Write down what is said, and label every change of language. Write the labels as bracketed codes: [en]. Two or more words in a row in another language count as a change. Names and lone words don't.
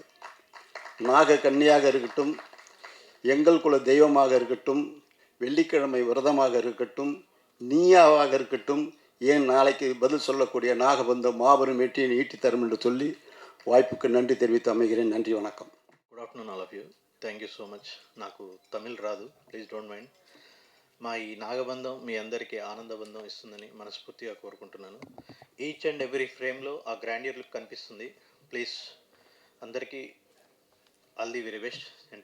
[ta] நாக கன்னியாக இருக்கட்டும், எங்கள் குல தெய்வமாக இருக்கட்டும், வெள்ளிக்கிழமை விரதமாக இருக்கட்டும், நீயாவாக இருக்கட்டும், ஏன் நாளைக்கு பதில் சொல்லக்கூடிய நாகபந்தம் மாபெரும் வெற்றியை ஈட்டி தரும் என்று சொல்லி వాய்పుకు நன்றி தெரிவித்து அமைகிறேன். நன்றி, வணக்கம். [en] Good afternoon all of you. Thank you so much. [te] నాకు తమిళ్ రాదు, [en] please don't mind. [te] మా ఈ నాగబంధం మీ అందరికీ ఆనందబంధం ఇస్తుందని మనస్ఫూర్తిగా కోరుకుంటున్నాను. [en] each and every frameలో ఆ grandeur look కనిపిస్తుంది. ప్లీజ్ అందరికీ all the very best, entire team.